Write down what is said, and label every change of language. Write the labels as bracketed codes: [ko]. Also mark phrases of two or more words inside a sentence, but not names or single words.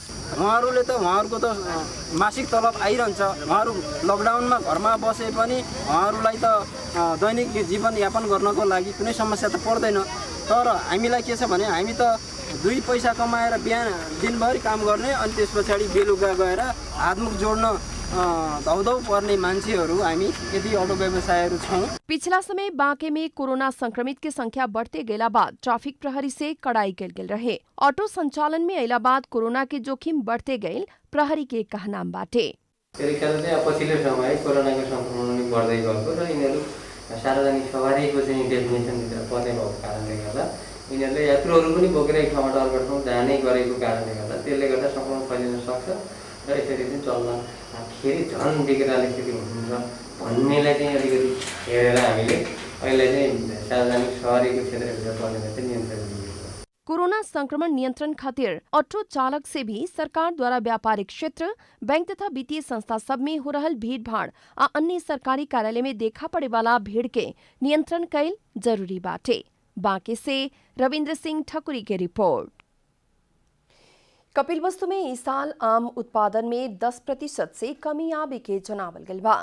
[ne] उहाँहरूले त उहाँहरूको त मासिक तलब आइरहन्छ। उहाँहरू लकडाउनमा घरमा बसे पनि उहाँहरूलाई त दैनिक जीवनयापन गर्नको लागि कुनै समस्या त पर्दैन। तर हामीलाई के छ भने हामी त 2 पैसा कमाएर बिहान दिनभरि काम गर्ने अनि त्यस पछाडि बेलुका गएर हातमुख जोड्न धौधौ पर्ने मान्छेहरू हामी यदि ऑटो व्यवसायीहरू छौँ। [bho] पिछला समय बांके में कोरोना संक्रमित की संख्या बढ़ते गेला बाद ट्रैफिक प्रहरी से कड़ाई कल गेल रहे। ऑटो संचालन में अला बाद कोरोना के जोखिम बढ़ते गए प्रहरी के कहनाम बाटे। [ne] पछिल्लो समय कोरोनाको संक्रमण बढ्दै गएको र यिनीहरू सार्वजनिक सवारीको चाहिँ डेफिनेसनभित्र पर्ने भएको कारणले गर्दा यिनीहरूले यात्रुहरू पनि बोकेर एक ठाउँबाट अर्को ठाउँ जाने गरेको कारणले गर्दा त्यसले गर्दा संक्रमण फैलिन सक्छ र यसरी चाहिँ चल्दाखेरि झन् बिग्राने स्थिति हुन्छ भन्नेलाई चाहिँ अलिकति हेरेर हामीले अहिले चाहिँ सार्वजनिक सवारीको क्षेत्रभित्र पर्नेलाई चाहिँ नियन्त्रण दिएको। [bho] कोरोना संक्रमण नियंत्रण खातिर ऑटो चालक से भी सरकार द्वारा व्यापारिक क्षेत्र, बैंक तथा वित्तीय संस्था सब में हो रहल भीड़ भाड़ आ अन्य सरकारी कार्यालय में देखा पड़े वाला भीड़ के नियंत्रण कैल जरूरी बाटे। बांके से रविंद्र सिंह ठकुरी के रिपोर्ट। कपिलवस्तु में इस साल आम उत्पादन में 10% से कमी आवे के जनावल गइल बा।